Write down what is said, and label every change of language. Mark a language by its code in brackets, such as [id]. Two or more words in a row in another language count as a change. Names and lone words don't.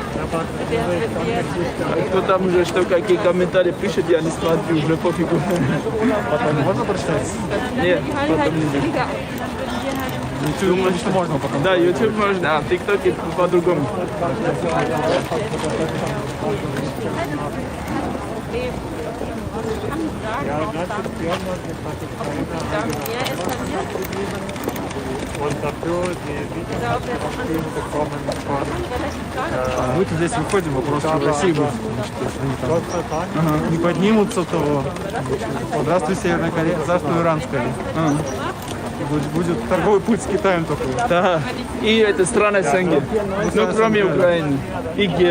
[ru] Кто там уже что, какие комментарии пишет, я не смотрю, уже пофигу. Потом можно прочитать? Нет, потом нельзя. YouTube можно потом. Да, YouTube можно, а в ТикТоке по-другому. [de] Und dafür die Videos bekommen von [ru] Мы-то здесь выходим, вопрос в России будет. Ага. Не поднимутся, то здравствуй, Северная Корея, здравствуй, Иран, скорее. Будет торговый путь с Китаем только. Да, и это страна СНГ, ну кроме Украины и Грузии.